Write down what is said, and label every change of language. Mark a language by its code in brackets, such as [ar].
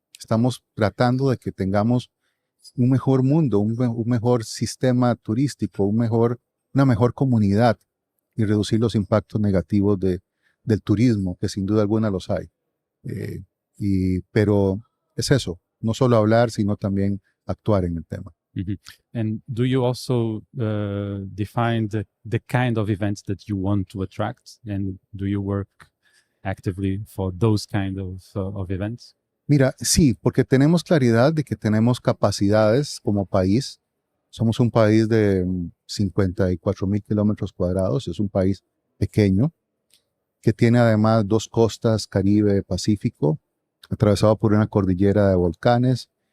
[es] Estamos tratando de que tengamos un mejor mundo, un mejor sistema turístico, una mejor comunidad y reducir los impactos negativos del turismo, que sin duda alguna los hay. Pero es eso, no solo hablar, sino también actuar en el tema. Mm-hmm. [en] And do you also define the kind of events that you want to attract? And do you work actively for those kind of events? [es] Mira, sí, porque tenemos claridad de que tenemos capacidades como país. Somos un país de 54,000 kilómetros cuadrados, es un país pequeño, que tiene además dos costas, Caribe, Pacífico, atravesado por una cordillera de volcanes.